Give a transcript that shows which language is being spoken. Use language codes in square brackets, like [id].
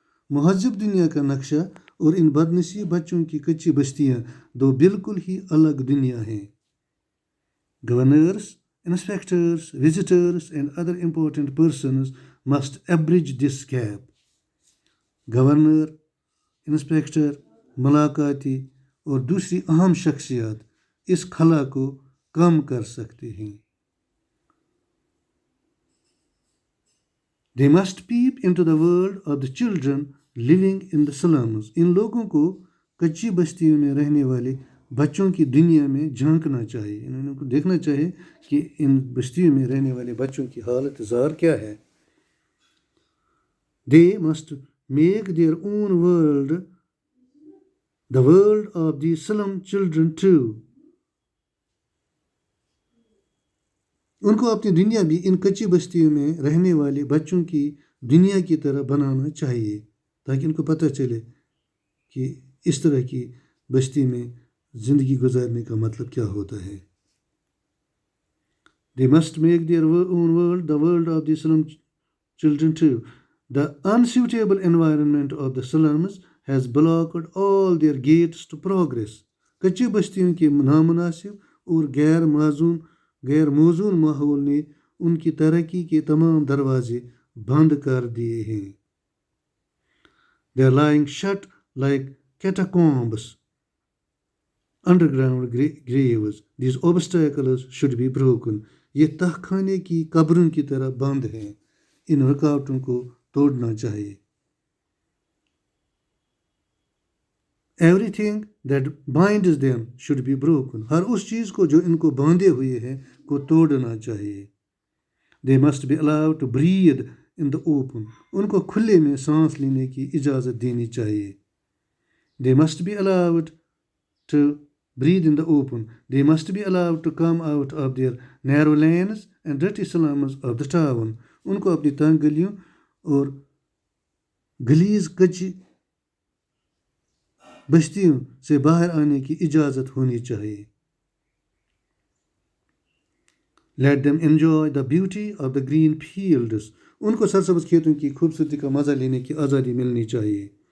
[ur] مہذب دنیا کا نقشہ اور ان بدنصیب بچوں کی کچی بستیاں دو بالکل ہی الگ دنیا ہیں. [en] Governors, inspectors, visitors and other important persons must abridge this gap. [ur] Governor, inspector, ملاقاتی اور دوسری اہم شخصیات اس خلا کو کم کر سکتے ہیں. [en] They must peep into the world of the children living in the slums. [ur] ان لوگوں کو کچی بستیوں میں رہنے والے بچوں کی دنیا میں جھانکنا چاہیے، انہوں کو دیکھنا چاہیے کہ ان بستیوں میں رہنے والے بچوں کی حالت زار کیا ہے. [en] They must make their own world the world of the slum children too. [ur] ان کو اپنی دنیا بھی ان کچی بستیوں میں رہنے والے بچوں کی دنیا کی طرح بنانا چاہیے تاکہ ان کو پتہ چلے کہ اس طرح کی بستی میں زندگی گزارنے کا مطلب کیا ہوتا ہے. [en] They must make their own world the world of the slum children too. The unsuitable environment of the slums has blocked all their gates to progress. [ur] کچی بستیوں کے نامناسب اور غیر موزون ماحول نے ان کی ترقی کے تمام دروازے بند کر دیے ہیں. [en] They are lying shut like catacombs, underground graves. These obstacles should be broken. [ur] یہ تہ خانے کی قبروں کی طرح بند ہیں، ان رکاوٹوں کو توڑنا چاہیے. [en] Everything that binds them should be broken. [ur] ہر اس چیز کو جو ان کو باندھے ہوئے ہے کو توڑنا چاہیے. [en] They must be allowed to breathe in the open. [ur] ان کو کھلے میں سانس لینے کی اجازت دینی چاہیے. [en] They must be allowed to breathe in the open. They must be allowed to come out of their narrow lanes and dirty slums of the town. [ur] ان کو اپنی تنگ گلیوں اور گلیز کچی بستیوں سے باہر آنے کی اجازت ہونی چاہیے. [en] Let them enjoy the beauty of the green fields. [ur] ان کو سرسبز کھیتوں کی خوبصورتی کا مزہ لینے کی آزادی ملنی چاہیے.